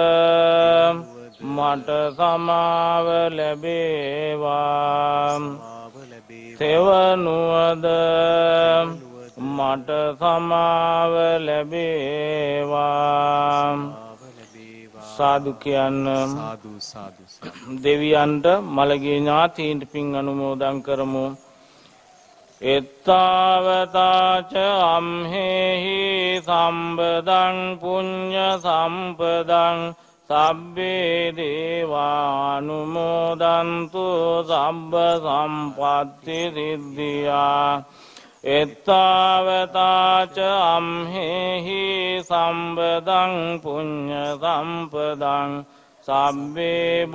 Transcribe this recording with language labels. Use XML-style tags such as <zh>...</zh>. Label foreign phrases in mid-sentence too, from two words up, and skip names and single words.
<si>මට සමාව ලැබේවා තෙවනුවද මට සමාව ලැබේවා සාදු කියන්න දෙවියන්ට මළගේ ඥාතීන්ට පින් අනුමෝදන් කරමු</si> <pi>එත්තාවතාච අම්හෙහි සම්බදං පුඤ්ඤ සම්පදං සබ්බේ දේවානුමෝදන්තු සබ්බ සම්පත්ති සිද්ධියා එත්තාවතාච අම්හෙහි සම්බදං පුඤ්ඤ සම්පදං සබ්බේ</pi>